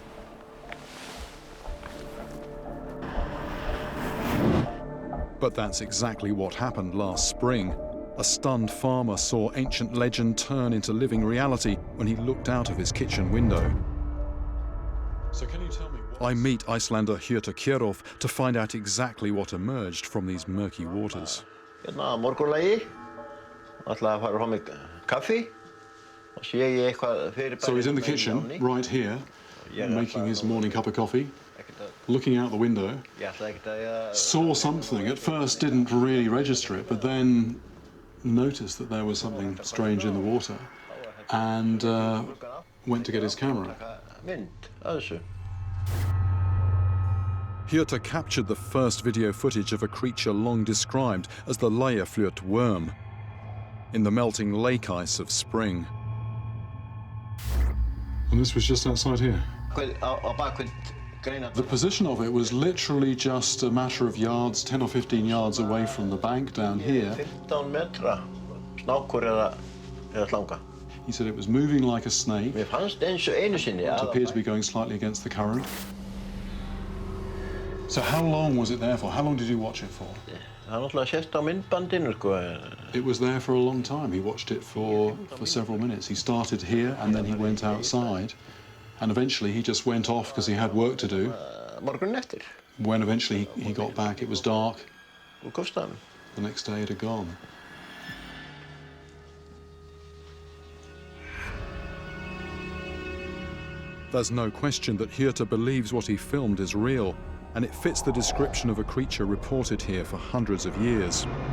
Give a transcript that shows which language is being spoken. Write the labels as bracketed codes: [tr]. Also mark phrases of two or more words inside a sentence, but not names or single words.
[en] But that's exactly what happened last spring. A stunned farmer saw ancient legend turn into living reality when he looked out of his kitchen window. So can you tell me what... I meet Icelander Hjörtur Kjærulf to find out exactly what emerged from these murky waters. [is] Hérna morgunlagi, ætlaði að fara að fá mig kaffi og sé ég eitthvað fyrir [en] So he's in the kitchen, right here, making his morning cup of coffee, looking out the window, saw something. At first didn't really register it, but then noticed that there was something strange in the water and went to get his camera. [is] Mynd af þessu. [en] Hjörtur captured the first video footage of a creature long described as the Liafljót worm in the melting lake ice of spring. And this was just outside here. [is] Á bakvið greina. [en] The position of it was literally just a matter of yards, 10 or 15 yards away from the bank down here. [is] 15 metra, snákur eða slanga. [en] He said it was moving like a snake. [is] Mér fannst eins og einu sinni. [en] It appeared to be going slightly against the current. So how long was it there for? How long did you watch it for? [is] Það náttúrulega sést á myndbandinu, sko. [en] It was there for a long time. He watched it for several minutes. He started here and then he went outside. And eventually he just went off because he had work to do. [is] Morgunin eftir. [en] When eventually he got back, it was dark. [is] og kostan. [en] The next day it had gone. There's no question that Hjörtur believes what he filmed is real, and it fits the description of a creature reported here for hundreds of years.